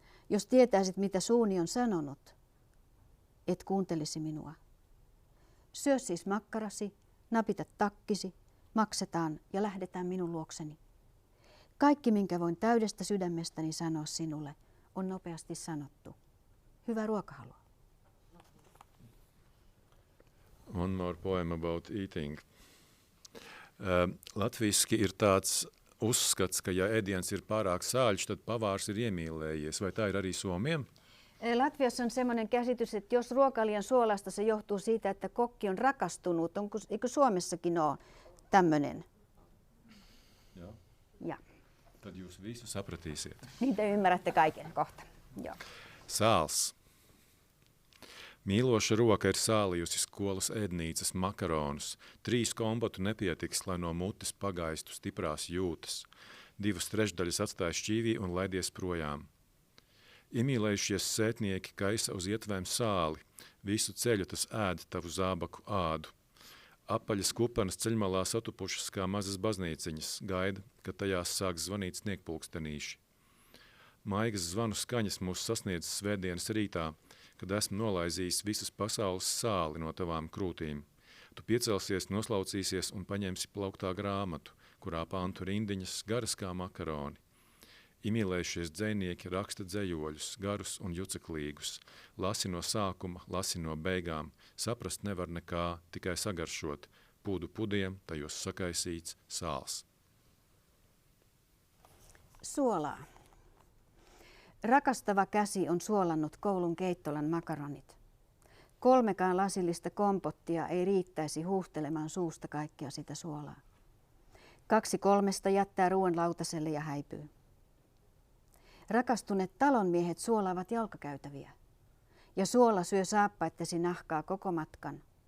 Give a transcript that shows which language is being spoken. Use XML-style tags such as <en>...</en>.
<fi>Jos tietäisit, mitä suuni on sanonut, et kuuntelisi minua. Syö siis makkarasi, napita takkisi, maksetaan ja lähdetään minun luokseni. Kaikki, minkä voin täydestä sydämestäni sanoa sinulle, on nopeasti sanottu. Hyvää ruokahalua.</fi> <en>One more poem about eating.</en> <lv>Latviski ir tāds uzskats, ka ja ēdiens ir pārāk sāļš, tad pavārs ir iemīlējies. Vai tā ir arī Suomiem?</lv> <fi>Latviassa on sellainen käsitys, että jos ruoka on liian suolasta, se johtuu siitä, että kokki on rakastunut. Eikö Suomessakin ole tämmöinen? Joo.</fi> <lv>Ja. Tad jūs visu sapratīsiet.</lv> <fi>Niin te ymmärrätte kaiken kohta. Joo.</fi> <lv>Sāls. Mīloša roka ir sālījusi skolas ēdnīcas makaronus, 3 kompotu nepietiks, lai no mutes pagaistu stiprās jūtas. 2/3 atstāja šķīvī un laidies projām. Iemīlējušies sētnieki kaisa uz ietvēm sāli, visu ceļu tas ēd tavu zābaku ādu. Apaļas kupanas ceļmalā satupušas kā mazas baznīciņas, gaida, kad tajās sāks zvanīt sniegpulkstenīši. Maigas zvanu skaņas mūs sasniedz svētdienas rītā, kad esmu nolaizījis visas pasaules sāli no tavām krūtīm. Tu piecelsies, noslaucīsies un paņemsi plauktā grāmatu, kurā pantu rindiņas garas kā makaroni. Iemīlējušies dzejnieki raksta dzejoļus, garus un juceklīgus. Lasi no sākuma, lasi no beigām. Saprast nevar nekā, tikai sagaršot. Pūdu pudiem, tajos sakaisīts sāls.</lv> <fi>Suolaa. Rakastava käsi on suolannut koulun keittolan makaronit. 3 lasillista kompottia ei riittäisi huuhtelemaan suusta kaikkea sitä suolaa. 2 3 jättää ruoan lautaselle ja häipyy. Rakastuneet talonmiehet suolaavat jalkakäytäviä, ja suola syö saappaittesi nahkaa koko matkan.</fi>